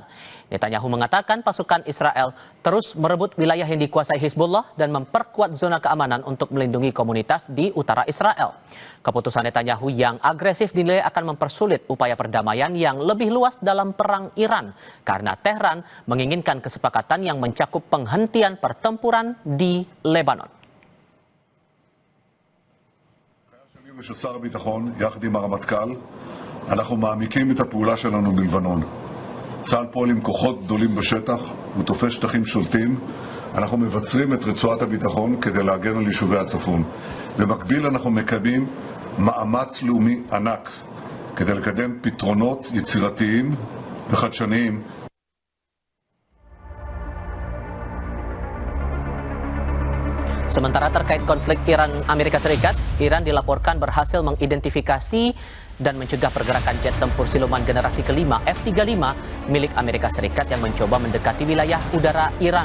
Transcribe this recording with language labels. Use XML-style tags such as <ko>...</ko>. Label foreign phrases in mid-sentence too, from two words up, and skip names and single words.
<id>Netanyahu mengatakan pasukan Israel terus merebut wilayah yang dikuasai Hezbollah dan memperkuat zona keamanan untuk melindungi komunitas di utara Israel. Keputusan Netanyahu yang agresif dinilai akan mempersulit upaya perdamaian yang lebih luas dalam perang Iran karena Tehran menginginkan kesepakatan yang mencakup penghentian pertempuran di Lebanon.</id> <he>ושל שר הביטחון, יחד עם הרמטכ"ל, אנחנו מעמיקים את הפעולה שלנו בלבנון. צה"ל פועל עם כוחות גדולים בשטח, הוא תופס שטחים שולטים. אנחנו מבצרים את רצועת הביטחון כדי להגן על יישובי הצפון. במקביל אנחנו מקיימים מאמץ לאומי ענק כדי לקדם פתרונות יצירתיים וחדשניים.</he> <id>Sementara terkait konflik Iran-Amerika Serikat, Iran dilaporkan berhasil mengidentifikasi dan mencegah pergerakan jet tempur siluman generasi kelima F-35 milik Amerika Serikat yang mencoba mendekati wilayah udara Iran.</id>